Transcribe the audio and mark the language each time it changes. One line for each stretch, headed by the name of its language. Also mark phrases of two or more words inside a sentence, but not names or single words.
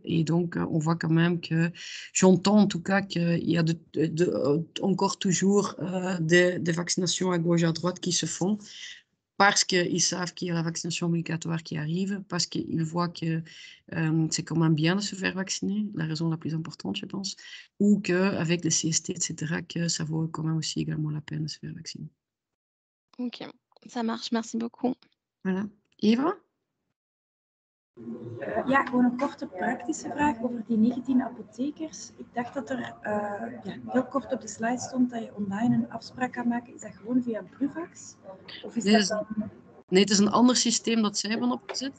French: Et donc, on voit quand même que, j'entends en tout cas qu'il y a encore toujours des vaccinations à gauche et à droite qui se font parce qu'ils savent qu'il y a la vaccination obligatoire qui arrive, parce qu'ils voient que c'est quand même bien de se faire vacciner, la raison la plus importante, je pense, ou qu'avec les CST, etc., que ça vaut quand même aussi également la peine de se faire vacciner. Ok, ça marche. Merci beaucoup. Voilà. Eva?
Dutch: Ja, gewoon een korte praktische vraag over die 19 apothekers. Ik dacht dat er heel kort op de slide stond dat je online een afspraak kan maken. Is dat gewoon via Bruvax? Of is dat dan... Nee, het is een ander systeem dat zij hebben opgezet.